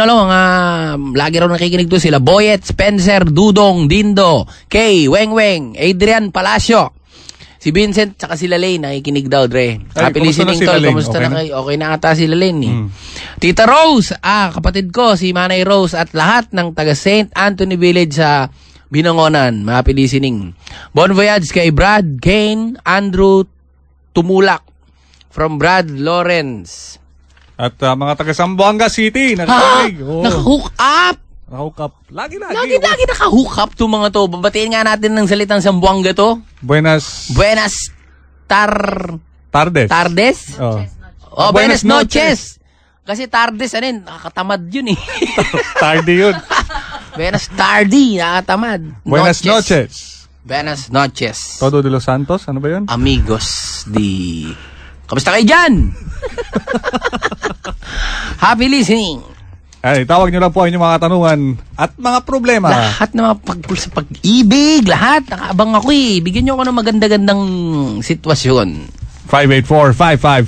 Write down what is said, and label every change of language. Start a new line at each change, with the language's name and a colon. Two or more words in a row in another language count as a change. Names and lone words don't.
Filipino: Lagi raw nakikinig doon sila. Boyet, Spencer, Dudong, Dindo, Kay, Weng, Adrian Palacio. Si Vincent, tsaka si Lalaine, nakikinig daw, Dre.
English: Happy listening,
Filipino: tol. Kamusta na kayo? Okay na ata si Lalaine, eh. Tita Rose, kapatid ko, si Manay Rose, at lahat ng taga St. Anthony Village sa Binangonan.
English: Happy listening.
French: Bon voyage
Filipino: kay Brad, Kane, Andrew Tumulak, from Brad Lawrence. At mga taga Zamboanga City, nakikinig. Naka-hook up! Lagi. Lagi naka-hook up to mga to. Babatiin nga natin ng salitang Zamboanga to.
Spanish: Buenas tardes. Buenas noches.
Filipino: Kasi tardes, nakakatamad yun eh. Tardy yun.
Spanish: Buenas tardi, nakakatamad. Buenas noches. Buenas noches. Todo de los Santos,
Filipino: ano ba yun? Amigos Kamusta kayo dyan?
English: Happy listening.
Filipino: Tawag nyo lang po ang inyong mga katanungan at mga problema. Lahat na mga sa pag-ibig, lahat. Nakaabang ako eh. Bigyan nyo ako ng maganda-gandang sitwasyon.